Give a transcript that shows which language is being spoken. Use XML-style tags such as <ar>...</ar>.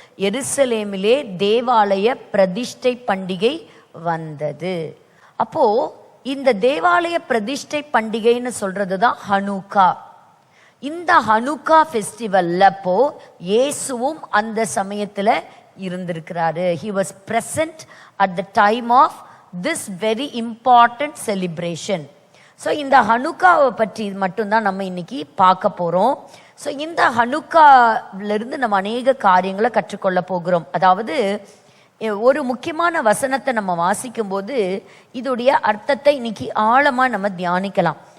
<ta>எருசலேமிலே தேவாலய பிரதிஷ்டை பண்டிகை வந்தது. அப்போ இந்த தேவாலய பிரதிஷ்டை பண்டிகைன்னு சொல்றதுதான் ஹனுக்கா. இந்த ஹனுக்கா ஃபெஸ்டிவல்ல அப்போ இயேசுவும் அந்த சமயத்துல இருந்திருக்கிறாரு.</ta> <en>He was present at the time of this very important celebration.</en> <ta>So இந்த ஹனுக்காவை பற்றி மட்டும்தான் நம்ம இன்னைக்கு பார்க்க போறோம். ஸோ இந்த ஹனுக்காவிலிருந்து நம்ம அநேக காரியங்களை கற்றுக்கொள்ள போகிறோம். அதாவது ஒரு முக்கியமான வசனத்தை நம்ம வாசிக்கும் போது இதோடைய அர்த்தத்தை இன்னைக்கு ஆழமா நம்ம தியானிக்கலாம்.</ta>